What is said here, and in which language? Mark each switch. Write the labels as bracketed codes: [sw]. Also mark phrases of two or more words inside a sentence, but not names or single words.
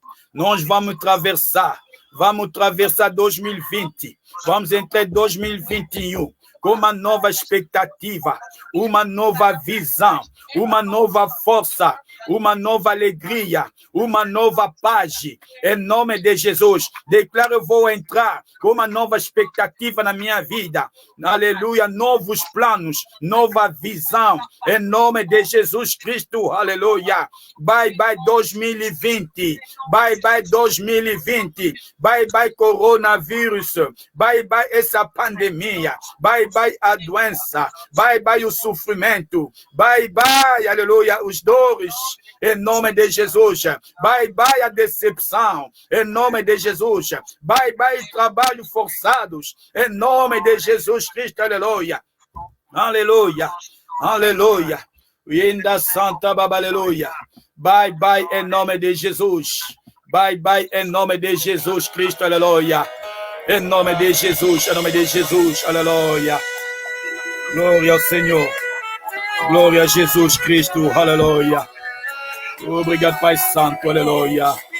[pt] Nós vamos atravessar 2020, vamos entrar em 2021 com uma nova expectativa, uma nova visão, uma nova força, uma nova alegria, uma nova paz. Em nome de Jesus, declaro, eu vou entrar com uma nova expectativa na minha vida. Aleluia, novos planos, nova visão. Em nome de Jesus Cristo, aleluia. [en] Bye, bye 2020. Bye, bye 2020. Bye, bye coronavírus. Bye, bye [pt] essa pandemia. [en] Bye, bye [pt] a doença. [en] Bye, bye [pt] o sofrimento. [en] Bye, bye, [pt] aleluia, os dores. Em nome de Jesus. [en] Bye, bye [pt] a decepção. Em nome de Jesus. [en] Bye, bye [pt] trabalho forçados. Em nome de Jesus Cristo, aleluia. Aleluia. Aleluia. Inda Santa Baba, aleluia. [en] Bye, bye [pt] em nome de Jesus. [en] Bye, bye [pt] em nome de Jesus Cristo, aleluia. Em nome de Jesus, aleluia. Glória ao Senhor. Glória a Jesus Cristo, aleluia. Obrigado, Pai Santo, aleluia.